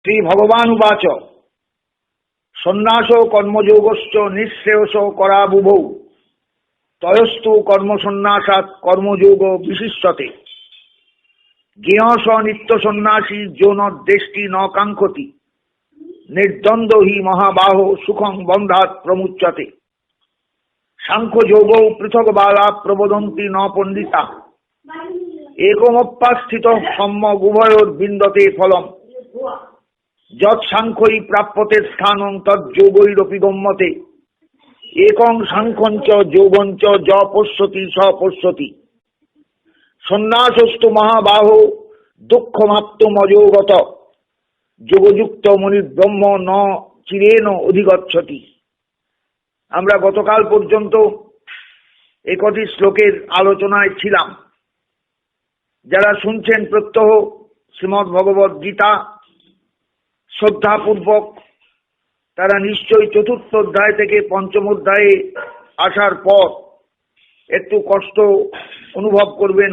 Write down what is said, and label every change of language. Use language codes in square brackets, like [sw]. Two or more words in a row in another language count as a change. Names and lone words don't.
[sa] শ্রী ভগবান উবাচ সন্ন্যাস কর্মযোগশ্চ নিঃশ্রেয়স করাবুভৌ তয়স্তু কর্মসন্ন্যাসাৎ কর্মযোগ বিশিষ্যতে জ্ঞেয় স নিত্য সন্ন্যাসী যো ন দেষ্টি ন কাঙ্ক্ষতি নির্দ্বন্দ্ব হি মহাবাহ সুখং বন্ধাৎ প্রমুচ্যতে সাংখ্য যোগৌ পৃথক বালা প্রবদন্তি ন পণ্ডিতা একমপ্যাস্থিত সম্যক উভয়োর বিন্দতে ফলম যৎ সাংখ্যই প্রাপ্যতে স্থানং তজ্যোগৈরপি গম্যতে একং সাংখ্যঞ্চ যোগঞ্চ য পশ্যতি স পশ্যতি সন্ন্যাসস্তু মহাবাহ দুঃখমাপ্তমযোগত যোগযুক্ত মনির্ব্রহ্ম ন চিরেন অধিগচ্ছতি। [bn] আমরা গতকাল পর্যন্ত একটি শ্লোকের আলোচনায় ছিলাম। যারা শুনছেন প্রত্যহ শ্রীমদ্ ভগবদ গীতা শ্রদ্ধাপূর্বক তারা নিশ্চয়ই চতুর্থ অধ্যায় থেকে পঞ্চম অধ্যায়ে আসার পর একটু কষ্ট অনুভব করবেন।